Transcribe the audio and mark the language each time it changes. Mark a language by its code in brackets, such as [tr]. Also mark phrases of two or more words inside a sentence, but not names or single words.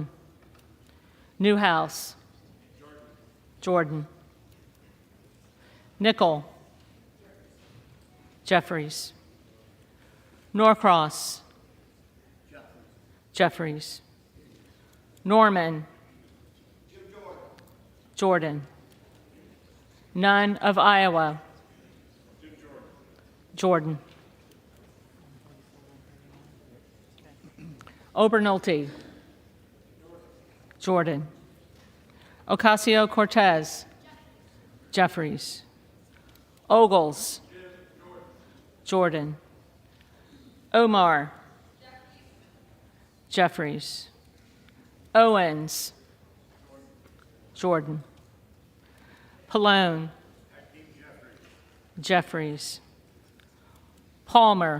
[en] Newhouse. Jordan. Nickel. Jeffries. Norcross. Jeffries. Norman. Jordan. Nunn of Iowa. Jordan. Obernolte. Jordan. Ocasio-Cortez. Jeffries. Ogles. Jordan. Omar. Jeffries. Owens. Jordan. Pallone. Jeffries. Palmer.